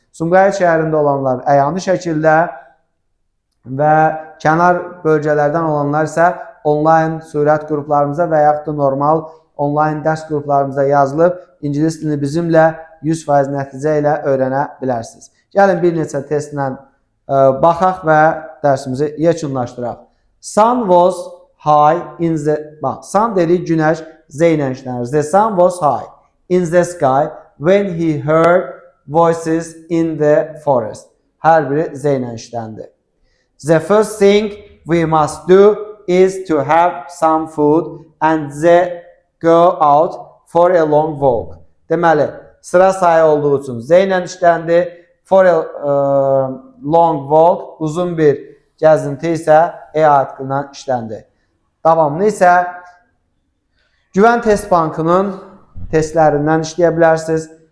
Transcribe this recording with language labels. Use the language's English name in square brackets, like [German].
[Azerbaijani] Sumqayıt şəhərində olanlar əyani şəkildə və kənar bölgələrdən olanlar isə onlayn surət qruplarımıza və yaxud da normal onlayn dərs qruplarımıza yazılıb ingilis dilini bizimlə 100% nəticə ilə öyrənə bilərsiniz. Gəlin bir neçə testlə baxaq və dərsimizi yekunlaşdıraq. [English] Sun was high in the... [Azerbaijani] Sun dedik günəş Z ilə işlənir. [English] The sun was high in the sky when he heard voices in the forest. [Azerbaijani] Hər biri Z ilə işləndi. [English] The first thing we must do is to have some food and then go out for a long walk. [Azerbaijani] Deməli, sıra sayı olduğu üçün Z ilə işləndi. For a long walk, uzun bir gəzinti isə E artiklından işləndi. Davamlı isə Güvən Test Bankının testlərindən işləyə bilərsiniz.